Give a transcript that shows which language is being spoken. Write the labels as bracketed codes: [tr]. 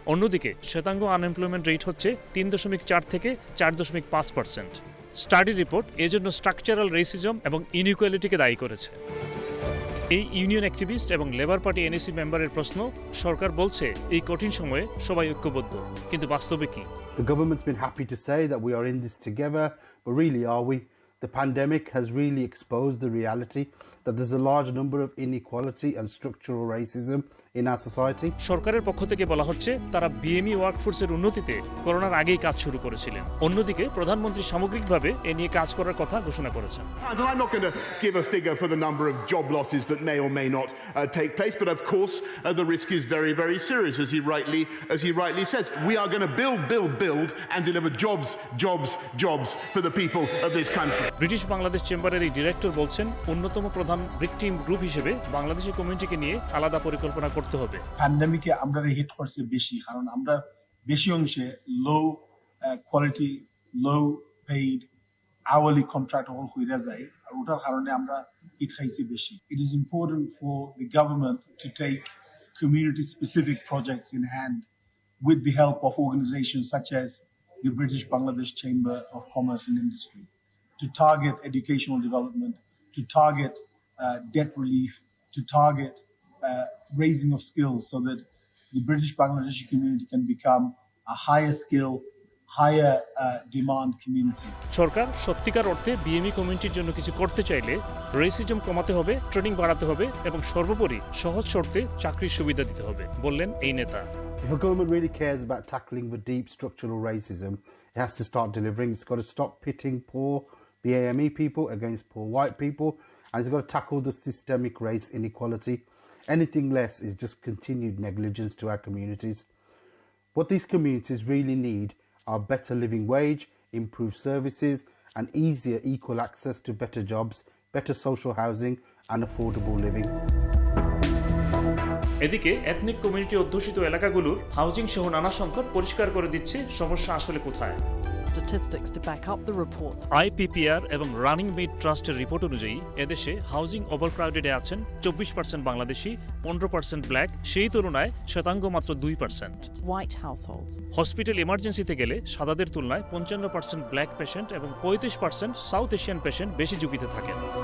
[bn] অন্যদিকে শ্বেতাঙ্গ unemployment rate হচ্ছে 3.4 থেকে 4.5%। স্টাডি রিপোর্ট এজন্য স্ট্রাকচারাল রেসিজম এবং ইনইকুয়ালিটিকে দায়ী করেছে। এই ইউনিয়ন অ্যাক্টিভিস্ট এবং লেবার পার্টি এনএসি মেম্বারের প্রশ্ন, সরকার বলছে এই কঠিন সময়ে সবাই ঐক্যবদ্ধ, কিন্তু বাস্তবে কি? [en] The government's been happy to say that we are in this together, but really are we? The pandemic has really exposed the reality that there's a large number of inequality and structural racism in our society. [bn] সরকারের পক্ষ থেকে বলা হচ্ছে তারা BME ওয়ার্কফোর্সের উন্নতিতে করোনার আগেই কাজ শুরু করেছিলেন। অন্যদিকে প্রধানমন্ত্রী সামগ্রিকভাবে এ নিয়ে কাজ করার কথা ঘোষণা করেছেন। [en] And I'm not going to give a figure for the number of job losses that may or may not take place, but of course the risk is very, very serious, as he rightly says. We are going to build and deliver jobs for the people of this country. [bn] British Bangladesh চেম্বারের এই director বলছেন, অন্যতম প্রধান victim group হিসেবে বাংলাদেশি কমিউনিটিকে নিয়ে আলাদা পরিকল্পনা করতে হবে। প্যান্ডেমিকে আমরা হিট করছে বেশি, কারণ আমরা বেশি অংশে লো কোয়ালিটি, লো পেইড আওয়ারলি কন্ট্রাক্ট হল হইয়া যায়, আর ওটার কারণে আমরা হিট খাইছি বেশি। [en] It is important for the government to take community specific projects in hand with the help of organizations such as the British Bangladesh Chamber of Commerce and Industry to target educational development, to target debt relief, to target raising of skills so that the British Bangladeshi community can become a higher skill, higher demand community. [bn] সরকার সত্যিকার অর্থে BME কমিউনিটির জন্য কিছু করতে চাইলে racism কমাতে হবে, training বাড়াতে হবে এবং সর্বোপরি সহজ শর্তে চাকরির সুবিধা দিতে হবে, বললেন এই নেতা। [en] If a government really cares about tackling the deep structural racism, it has to start delivering. It's got to stop pitting poor BAME people against poor white people, and it's got to tackle the systemic race inequality. Anything less is just continued negligence to our communities. What these communities really need are better living wage, improved services, and easier equal access to better jobs, better social housing, and affordable living. [bn] এদিকে ethnic community অধ্যুষিত এলাকাগুলোর housing সহ নানা সংকট পরিষ্কার করে দিচ্ছে সমস্যা আসলে কোথায়। [en] Statistics to back up the reports. [bn] আইপিপিআর এবং রানিং মেড ট্রাস্টের রিপোর্ট অনুযায়ী এদেশে হাউজিং ওভারক্রাউডেডে আছেন 24% বাংলাদেশি, 15% ব্ল্যাক, সেই তুলনায় শ্বেতাঙ্গ মাত্র 2%। [en] White households. [bn] হসপিটাল ইমার্জেন্সিতে গেলে সাদাদের তুলনায় 55% ব্ল্যাক পেশেন্ট এবং 35% সাউথ এশিয়ান পেশেন্ট বেশি ঝুঁকিতে থাকেন।